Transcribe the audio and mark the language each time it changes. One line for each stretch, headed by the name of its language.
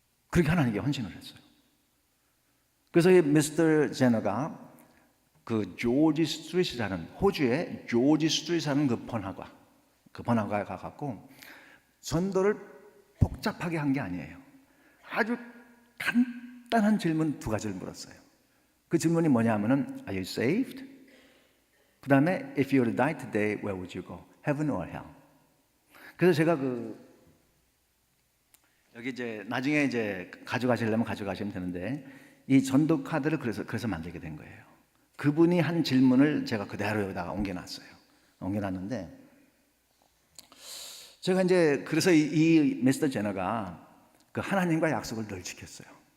Korean: 그렇게 하나님께 헌신을 했어요. 그래서 이 미스터 제너가 그 조지 스트리트라는 호주의 조지 스트리트라는 그 번화가에 가갖고 전도를 복잡하게 한 게 아니에요. 아주 간단한 질문 2가지를 물었어요. 그 질문이 뭐냐면은
English: Are you saved?
Korean: 그 다음에
English: If you were to die today, where would you go? Heaven or hell?
Korean: 그래서 제가 여기 이제 나중에 이제 가져가시려면 가져가시면 되는데 이 전도 카드를 그래서 만들게 된 거예요. 그분이 한 질문을 제가 그대로 여기다가 옮겨놨어요. 옮겨놨는데 제가 이제 그래서 이 미스터 제너가 그 하나님과 약속을 늘 지켰어요.